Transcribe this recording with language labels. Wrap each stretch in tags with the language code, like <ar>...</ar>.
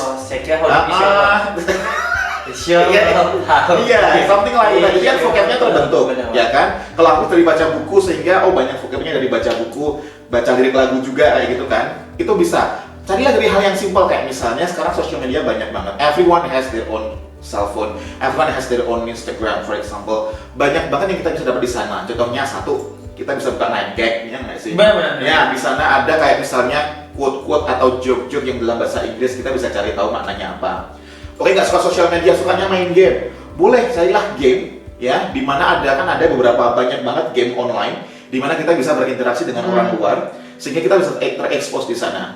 <id>Oh, saya kira kalau bisa</id> <en>Sure.</en> <id>Iya,</id> <en>something like that.</en> <id>Jadi kan vocabnya terbentuk, Benar. ya kan? Kalau aku dari baca buku sehingga oh banyak vocabnya dari baca buku, baca lirik lagu juga kayak gitu kan. Itu bisa. Carilah dari hal yang simpel kayak misalnya sekarang social media banyak banget.</id> <en>Everyone has their own cell phone, everyone has their own Instagram for example.</en> <id>Banyak banget yang kita bisa dapat di sana. Contohnya satu, kita bisa buka night gag, ya nggak sih? Benar. Ya, di sana ada kayak misalnya quote-quote atau joke-joke yang dalam bahasa Inggris, kita bisa cari tahu maknanya apa. Oke, nggak suka sosial media, sukanya main game, boleh carilah game, ya, di mana ada beberapa banyak banget game online, di mana kita bisa berinteraksi dengan orang luar, sehingga kita bisa terekspos di sana.</id>